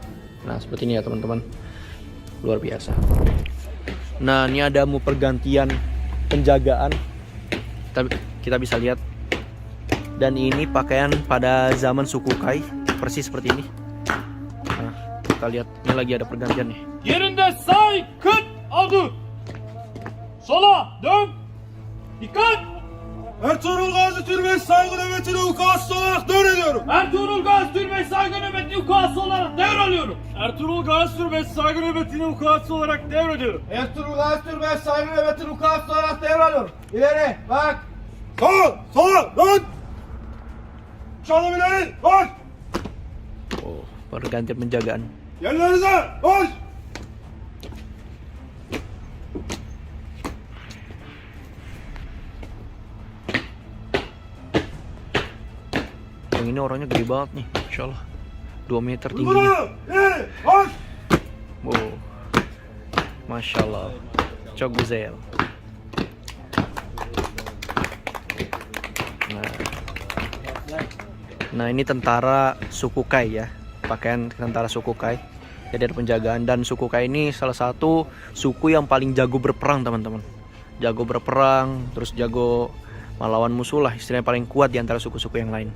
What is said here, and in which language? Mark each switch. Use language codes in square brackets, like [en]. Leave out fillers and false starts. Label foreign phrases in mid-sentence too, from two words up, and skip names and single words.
[id] Nah seperti ini ya teman-teman, luar biasa. Nah ini ada pergantian penjagaan, kita bisa lihat. Dan ini pakaian pada zaman suku Kai, persis seperti ini. Nah, kita lihat. Ini lagi ada pergantian nih. [tr] Yerinde say, kıt, adı. Sola, dön. Dikkat. Ertuğrul Gazi Türbesi saygı nöbetine ukası olarak devrediyorum. Ertuğrul Gazi Türbesi saygı nöbeti ukası olarak devralıyorum. Ertuğrul Gazi Türbesi saygı nöbetine ukası olarak devrediyorum. Ertuğrul Gazi Türbesi saygı nöbetini ukası olarak devralıyorum. İleri bak. Sola dön. Çalım ileri koş. [id] Oh, pergantian penjagaan. [tr] Yerlerinize koş. [id] Yang ini orangnya gede banget nih, [ar] Masya Allah. [id] 2 meter tingginya. [tr] Yürü. İleri koş. [ar] Oh, Masya Allah. [tr] Çok güzel. [id] Nah, ini tentara suku Kai ya. Pakaian tentara suku Kai. Jadi ada penjagaan, dan suku Kai ini salah satu suku yang paling jago berperang, teman-teman. Jago berperang, terus jago melawan musuh lah, istilahnya paling kuat di antara suku-suku yang lain.